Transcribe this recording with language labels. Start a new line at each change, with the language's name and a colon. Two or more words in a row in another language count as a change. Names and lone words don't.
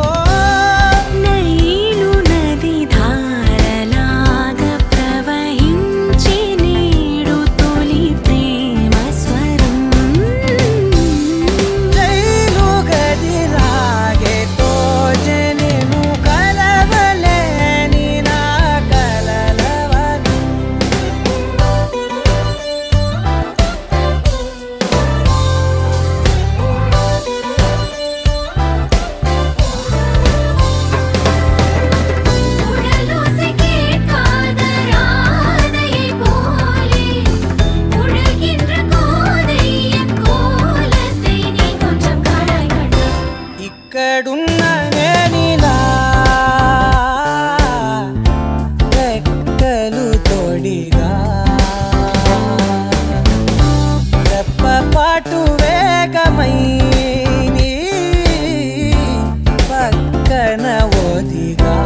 Telugu: నైలు నది ధారలాగా ప్రవహించే నేడు తొలి ప్రేమ స్వరం. జైలు గదిలాగే తోచె నిన్ను కలవలేని నా కలలవనం.
Tamil: உடலோசைக்கே காதராதையை போலே உழல்கின்ற கோதையின் கோலத்தை நீ கொஞ்சம் காணாய் கண்டா.
Telugu: ఇక్కడున్న నేనిలా రెక్కలు తొడిగా రెప్పపాటు వేగమై నీ పక్కన ఒదిగా.